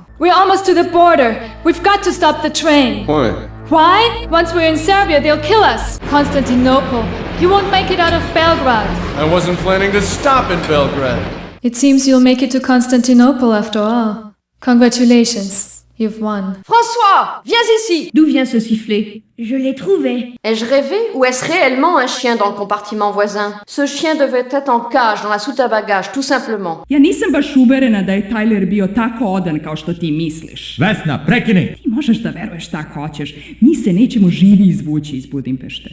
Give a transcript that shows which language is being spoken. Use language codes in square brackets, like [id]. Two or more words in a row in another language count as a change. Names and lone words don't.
[en] We're almost to the border. We've got to stop the train. Why? Why? Once we're in Serbia, they'll kill us. Constantinople. You won't make it out of Belgrade. I wasn't planning to stop in Belgrade. It seems you'll make it to Constantinople after all. Congratulations. You've won. [fr] François, viens ici. D'où vient ce sifflet? Je l'ai trouvé. Ai-je rêvé ou est-ce réellement un chien dans le compartiment voisin? Ce chien devait être en cage dans la soute à bagages, tout simplement. [sr] Ja nisam baš uverena da je Tyler bio tako odan kao što ti misliš. Vesna, prekini! Ti možeš da veruješ šta hoćeš. Mi se nećemo živi izvući iz Budimpešte.